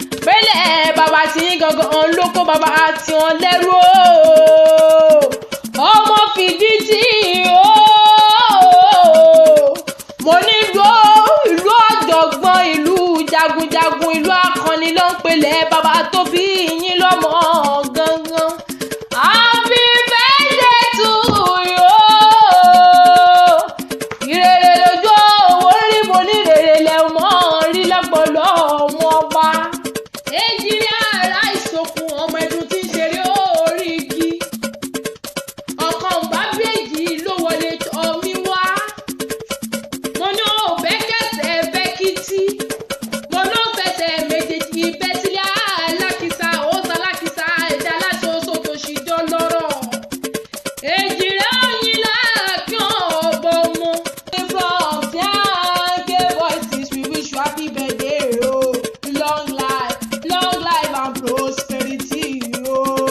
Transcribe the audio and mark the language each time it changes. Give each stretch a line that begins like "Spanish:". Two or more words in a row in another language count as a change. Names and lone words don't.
Yoruba: Pélé bàbá tí yín gangan ló kó bàbá àti wọn lẹ́rú o. Ọmọ Fìdítì o. Mo ní ìlú, ìlú ọ̀jọ̀gbọ́n, ìlú jagunjagun, ìlú akọni ló ń pelẹ̀ bàbá tó bí yín lọ́mọ gangan.
English: Happy birthday to you.
Yoruba: Ìrere lójú owó rí, mo ní ìrere lẹ mọ́ rí lọ́pọ̀lọ́ ọmọ ọba. Èjì rí ara ìsokùn ọmọ ẹdun tí ń ṣeré orí igi. Ọ̀kan bá bèjì ló wọlé tọ̀ mí wá. Mo ní ò bẹ́ kẹsẹ̀ bẹ́ kìtì. Mo ló fẹsẹ̀ méjèèjì bẹ́ sílẹ̀ alákìsà, ó sọ alákìsà, ẹ̀dá aláṣọ oṣù tó ṣì jọ lọ́rọ̀. Èjì rẹ̀ oyin láàkín ọ̀bọ mu.
English: From Tiange Voices, we wish you happy birthday, oh. Long life, long life and prosperity, oh.